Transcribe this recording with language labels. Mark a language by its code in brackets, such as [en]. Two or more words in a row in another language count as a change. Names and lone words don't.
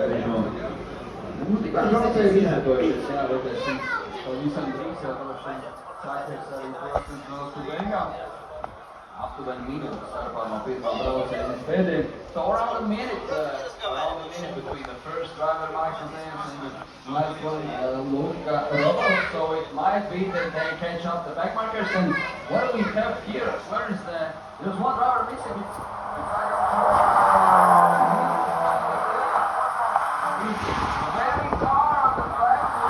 [lv] Braucēji vienādojušies, jā, bet pavisam drīz jau droši vien Sakers arī, protams, vēl uz beigām. Aptuveni minūtes starpā no pirmā brauciena līdz pēdējiem. [en] So around a minute between the first driver Michael James and the last one Luca Robo. So it might be that they catch up the backmarkers. And what do we have here? Where is there's one driver missing. It's very far on the track.